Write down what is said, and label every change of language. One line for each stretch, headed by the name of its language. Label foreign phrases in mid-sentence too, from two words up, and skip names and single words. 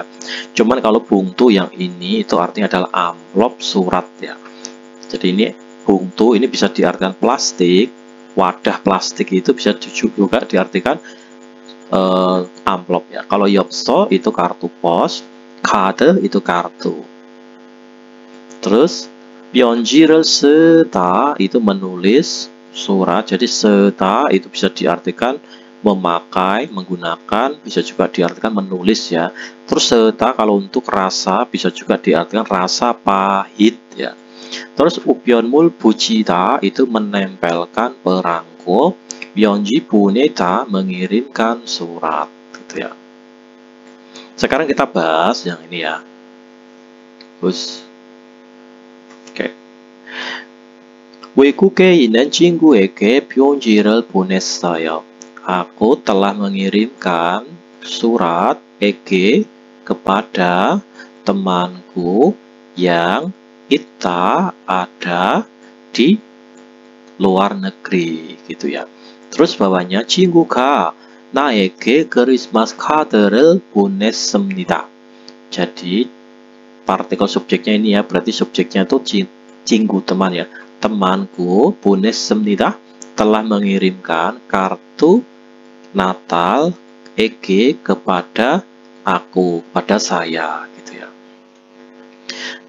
Indonesian: Cuman kalau 봉투 yang ini itu artinya adalah amplop surat ya. Jadi ini 봉투 ini bisa diartikan plastik, wadah plastik itu bisa juga diartikan amplop ya. Kalau 엽서 itu kartu pos, 카드 itu kartu. Terus
Korean: 편지를 쓰다
Indonesian: itu menulis surat. Jadi 쓰다 itu bisa diartikan memakai, menggunakan, bisa juga diartikan menulis ya. Terus 쓰다 kalau untuk rasa bisa juga diartikan rasa pahit ya. Terus
Korean: 우편물 붙이다
Indonesian: itu menempelkan perangko.
Korean: 편지 보내다
Indonesian: mengirimkan surat gitu ya. Sekarang kita bahas yang ini ya. Terus oke.
Korean: 외국에 있는 친구에게 편지를 보냈어요.
Indonesian: Aku telah mengirimkan surat kepada temanku yang ada di luar negeri gitu ya. Terus bawahnya
Korean: 친구가 나에게 크리스마스 카드를 보냈습니다.
Indonesian: Jadi partikel subjeknya ini ya, berarti subjeknya itu 친구 teman ya. Temanku 보냈습니다 telah mengirimkan kartu Natal kepada aku, pada saya gitu ya.